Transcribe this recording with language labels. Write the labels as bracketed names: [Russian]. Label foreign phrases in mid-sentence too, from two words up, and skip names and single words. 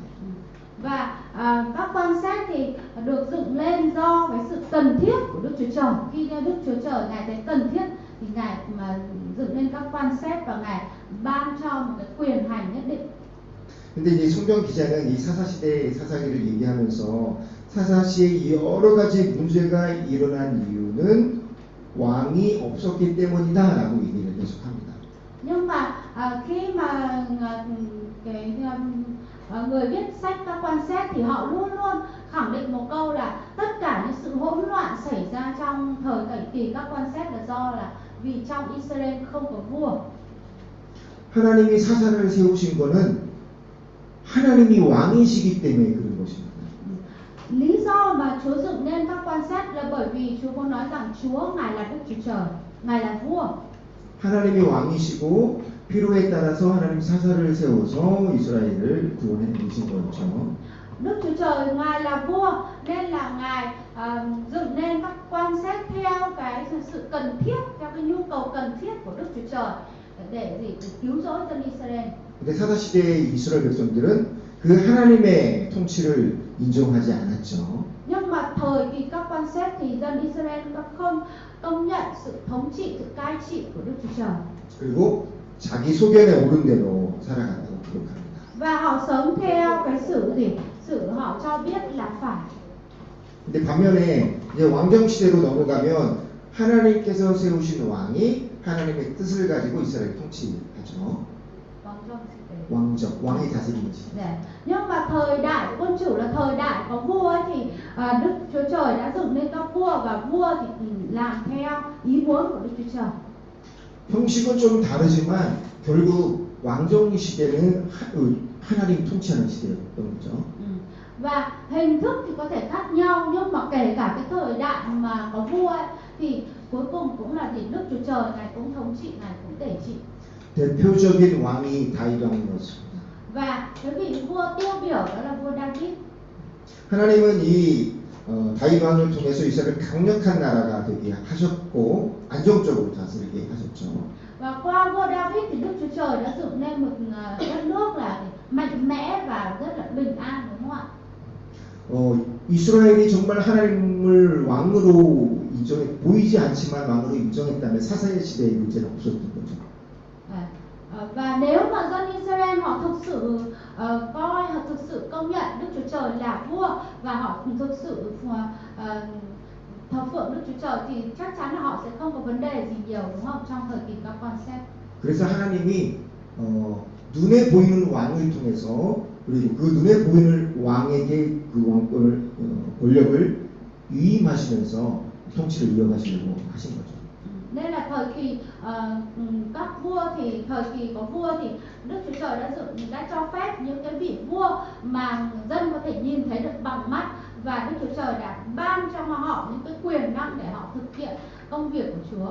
[Vietnamese] Và các quan sát thì được dựng lên do cái sự cần thiết của Đức Chúa Trời. Khi Đức Chúa Trời Ngài thấy cần thiết thì Ngài mà dựng lên các quan sát và Ngài ban cho một cái quyền hành nhất định. [Korean] 근데 이제 성경 기자는 이 사사 시대의 사사기를 얘기하면서 사사 시에 여러 가지 문제가 일어난 이유는 왕이 없었기 때문이다라고 얘기를 계속합니다. [Vietnamese] Nhưng mà khi mà người viết sách các quan sát thì họ luôn luôn khẳng định một câu là tất cả những sự hỗn loạn xảy ra trong thời kỳ các quan sát là do là vì trong Israel không có vua. [Korean] 하나님이 사사를 세우신 거는 하나님이 왕이시기 때문에 그런 것입니다. [Vietnamese] Lý do mà Chúa dựng nên các quan sát là bởi vì Chúa muốn nói rằng Chúa Ngài là Đức Chúa Trời, Ngài là vua. [Korean] 하나님이 왕이시고 필요에 따라서 하나님 사사를 세워서 이스라엘을 구원해 내신 거죠. [Vietnamese] Đức Chúa Trời Ngài là vua nên là Ngài dựng nên các quan sát theo cái sự cần thiết, theo cái nhu cầu cần thiết của Đức Chúa Trời để cứu rỗi dân Israel. [Korean] 근데 사사 시대의 이스라엘 백성들은 그 하나님의 통치를 인정하지 않았죠. [Vietnamese] Nhưng mà thời kỳ các quan sát thì dân Israel đã không công nhận sự thống trị, sự cai trị của Đức Chúa Trời. [Korean] 그리고 자기 소견에 오른 대로 살아갔다고 기록합니다. [Vietnamese] Và họ sống theo cái sự họ cho biết là phải. [Korean] 근데 반면에 이제 왕정 시대로 넘어가면 하나님께서 세우신 왕이 하나님의 뜻을 가지고 이스라엘 통치하죠. 왕정, 왕이 다스리는 시대. 네. [Vietnamese] Nhưng mà thời đại quân chủ là thời đại có vua ấy, thì Đức Chúa Trời đã dựng nên các vua và vua thì làm theo ý muốn của Đức Chúa Trời. [Korean] 형식은 좀 다르지만 결국 왕정 시대는 하나님 통치하는 시대였던 거죠. [Vietnamese] Và hình thức thì có thể khác nhau nhưng mà kể cả cái thời đại mà có vua ấy, thì cuối cùng cũng là thì Đức Chúa Trời Ngài cũng thống trị, Ngài cũng để trị. [Korean] 대표적인 왕이 다윗 왕이었습니다. [Vietnamese] Và cái vị vua tiêu biểu đó là vua David. [Korean] 하나님은 이 다윗 왕을 통해서 이스라엘을 강력한 나라가 되게 하셨고 안정적으로 다스리게 하셨죠. [Vietnamese] Và qua vua David thì Đức Chúa Trời đã dựng nên một đất nước là mạnh mẽ và rất là bình an, đúng không ạ? [Korean] 이스라엘이 정말 하나님을 왕으로 인정해 보이지 않지만 왕으로 인정했다면 사사의 시대에 문제는 없었던 거죠. [Vietnamese] Và nếu mà dân Israel họ thực sự coi, họ thực sự công nhận Đức Chúa Trời là vua và họ thực sự thờ phượng Đức Chúa Trời thì chắc chắn là họ sẽ không có vấn đề gì nhiều, đúng không? Trong thời kỳ các quan xét. [Korean] 그래서 하나님이 눈에 보이는 왕을 통해서 그리고 그 눈에 보이는 왕에게 그 왕권을 권력을 위임하시면서 통치를 이어가시려고 하신 거죠. [Vietnamese] Nên là thời kỳ các vua thì thời kỳ có vua thì Đức Chúa Trời đã cho phép những cái vị vua mà dân có thể nhìn thấy được bằng mắt và Đức Chúa Trời đã ban cho họ những cái quyền năng để họ thực hiện công việc của Chúa.